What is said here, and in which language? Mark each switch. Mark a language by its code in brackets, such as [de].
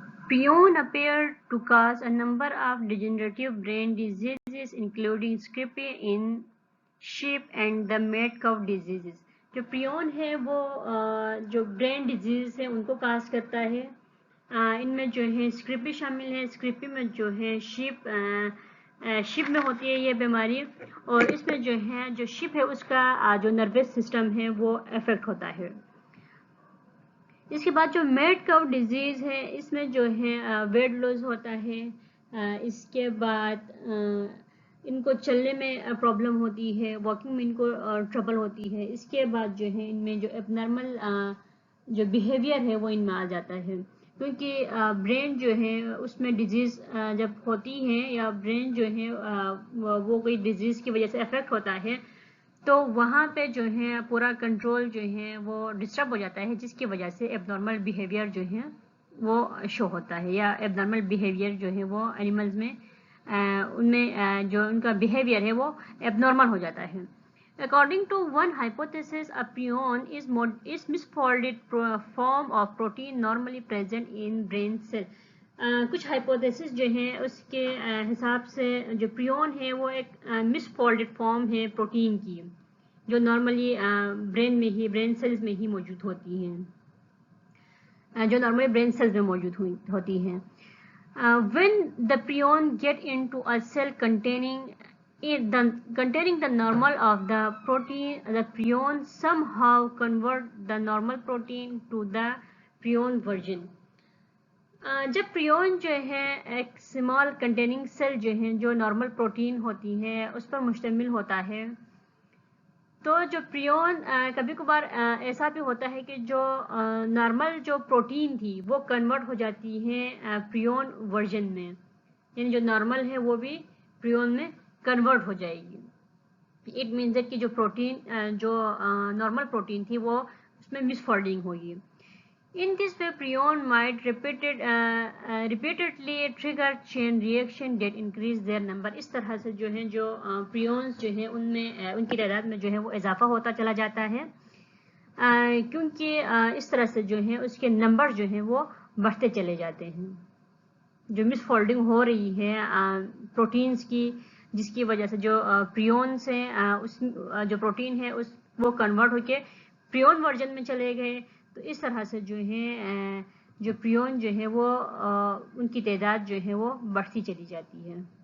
[en] Prion appeared to cause a number of degenerative brain diseases including scrapie in sheep and the mad cow diseases. [ur] جو پریون ہے وہ جو brain disease ہے ان کو cause کرتا ہے. ان میں جو ہے اسکریپی شامل ہے. اسکریپی میں جو ہے شپ میں ہوتی ہے یہ بیماری, اور اس میں جو ہے جو شپ ہے اس کا جو نروس سسٹم ہے وہ افیکٹ ہوتا ہے. اس کے بعد جو میڈ کاؤ ڈیزیز ہے اس میں جو ہے ویٹ لوز ہوتا ہے. اس کے بعد ان کو چلنے میں پرابلم ہوتی ہے, واکنگ میں ان کو ٹربل ہوتی ہے. اس کے بعد جو ہے ان میں جو اب نارمل جو بیہیویئر ہے وہ ان میں آ جاتا ہے, کیونکہ برین جو ہے اس میں ڈیزیز جب ہوتی ہے یا برین جو ہے وہ کوئی ڈیزیز کی وجہ سے افیکٹ ہوتا ہے تو وہاں پہ جو ہے پورا کنٹرول جو ہے وہ ڈسٹرب ہو جاتا ہے, جس کی وجہ سے ایب نارمل بیہیویئر جو ہے وہ شو ہوتا ہے, یا ایب نارمل بیہیویئر جو ہے وہ اینیملز میں ان میں جو ان کا بیہیویئر ہے وہ ایب نارمل ہو جاتا ہے. [en] According to one hypothesis, a prion is misfolded form of protein normally present in brain cell. [ur] کچھ ہائپوتھیسس جو ہیں اس کے حساب سے جو پریون ہے وہ ایک مس فولڈڈ فارم ہے پروٹین کی, جو نارملی برین سیلز میں ہی موجود ہوتی ہیں, جو نارملی برین سیلز میں موجود ہوتی ہیں. [en] When the prion get into a cell containing the normal of the protein, the prion somehow convert the normal protein to the prion version. [ur] جب پریون جو ہے ایک اسمال کنٹیننگ سیل جو ہیں جو نارمل پروٹین ہوتی ہے اس پر مشتمل ہوتا ہے, تو جو پریون کبھی کبھار ایسا بھی ہوتا ہے کہ جو نارمل جو پروٹین تھی وہ کنورٹ ہو جاتی ہے پریون ورژن میں, یعنی جو نارمل ہے وہ بھی پریون میں کنورٹ ہو جائے گی. [en] it means that [ur] کہ جو پروٹین جو نارمل پروٹین تھی وہ اس میں مس فولڈنگ ہوگی. [en] In this way, prion might repeatedly trigger chain reaction that increase their number. [ur] اس طرح سے جو ہیں جو پریونز جو ہیں ان میں ان کی تعداد میں جو ہے وہ اضافہ ہوتا چلا جاتا ہے, کیونکہ اس طرح سے جو ہیں اس کے نمبر جو ہیں وہ بڑھتے چلے جاتے ہیں. جو مس فولڈنگ ہو رہی ہے پروٹینز کی, جس کی وجہ سے جو پریونز ہیں اس جو پروٹین ہے اس وہ کنورٹ ہو کے پریون ورژن میں چلے گئے, تو اس طرح سے جو ہے جو پریون جو ہے وہ ان کی تعداد جو ہے وہ بڑھتی چلی جاتی ہے.